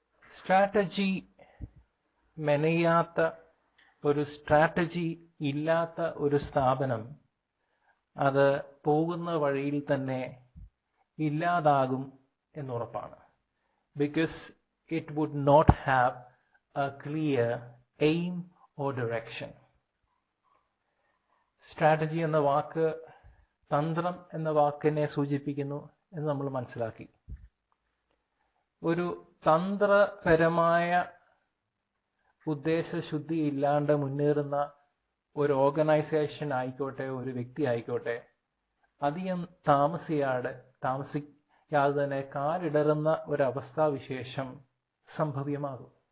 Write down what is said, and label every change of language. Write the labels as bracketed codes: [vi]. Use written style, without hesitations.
[ml] Strategy മെനയാത്ത, ഒരു strategy ഇല്ലാത്ത ഒരു സ്ഥാപനം അത് പോകുന്ന വഴിയിൽ തന്നെ ഇല്ലാതാകും എന്നുറപ്പാണ്. [en] Because it would not have a clear aim or direction. [ml] Strategy എന്ന വാക്ക് തന്ത്രം എന്ന വാക്കിനെ സൂചിപ്പിക്കുന്നു എന്ന് നമ്മൾ മനസ്സിലാക്കി. ഒരു തന്ത്രപരമായ ഉദ്ദേശശുദ്ധി ഇല്ലാണ്ട് മുന്നേറുന്ന ഒരു ഓർഗനൈസേഷൻ ആയിക്കോട്ടെ, ഒരു വ്യക്തി ആയിക്കോട്ടെ, അധികം താമസിയാതെ തന്നെ കാലിടറുന്ന ഒരവസ്ഥാവിശേഷം സംഭവ്യമാകും.